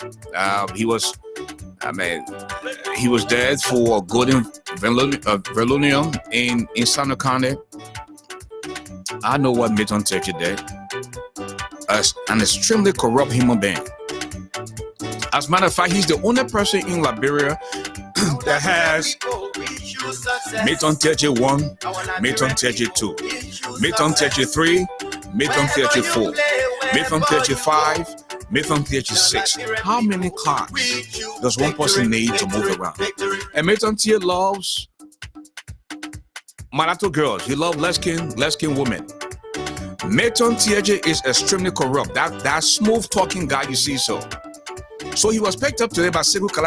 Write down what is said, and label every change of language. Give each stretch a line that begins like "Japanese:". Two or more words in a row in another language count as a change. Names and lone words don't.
English: He was there for Golden Verlunium in Sano County. I know what Nathan Tiaje did. An extremely corrupt human being. As a matter of fact, he's the only person in Liberia that has Nathan Tiaje 1, Nathan Tiaje 2, Nathan Tiaje 3, Nathan Tiaje 4, Nathan Tiaje 5, Nathan Tiaje 6. How many clocks does one person need to move around? And Nathan Tiaje loves mulatto girls. He loves light-skinned women. Nathan Tiaje is extremely corrupt. That smooth talking guy you see So he was picked up today by Siku Kalasco.